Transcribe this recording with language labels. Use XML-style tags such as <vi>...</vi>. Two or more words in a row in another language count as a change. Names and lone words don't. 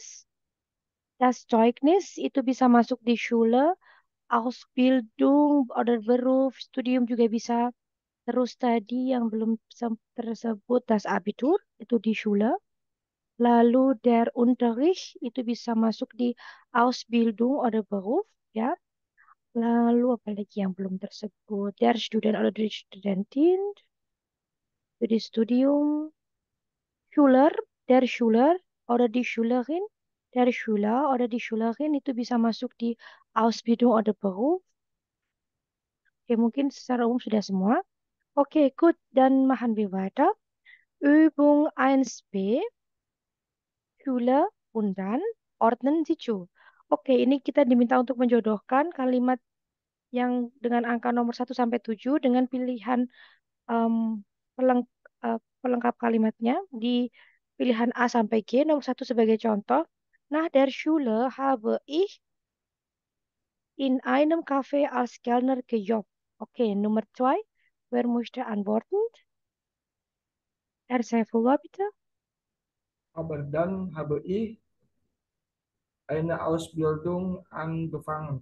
<de>Das Zeugnis</de> <id>itu bisa masuk di Schule,</id> <de>Ausbildung, oder Beruf,</de> <id>studium juga bisa. Terus tadi yang belum tersebut</id> <de>das Abitur</de> <id>itu di Schule. Lalu</id> <de>der Unterricht</de> <id>itu bisa masuk di</id> <de>Ausbildung oder Beruf,</de> <id>ya. Lalu apa lagi yang belum tersebut?</id> <de>Der Student oder die Studentin,</de> <id>itu di Studium.</id> <de>Schüler, der Schüler oder die Schülerin, der Schüler oder die Schülerin</de> <id>itu bisa masuk di</id> <de>Ausbildung oder Beruf.</de> <id>Oke, mungkin secara umum sudah semua.</id> <de>Oke, good. Dan machen wir weiter. Übung 1b, Schüler und dann ordnen Sie zu.</de> <id>Oke, ini kita diminta untuk menjodohkan kalimat yang dengan angka nomor 1 sampai 7 dengan pilihan em, pelengkap kalimatnya di pilihan A sampai G, nomor 1 sebagai contoh.</id> <de>Nach der Schule habe ich in einem Café als Kellner gejobbt. Oke, Nummer 2. Wer möchte antworten? Herr Saifullah, bitte. Aber dann habe ich eine Ausbildung angefangen.</de>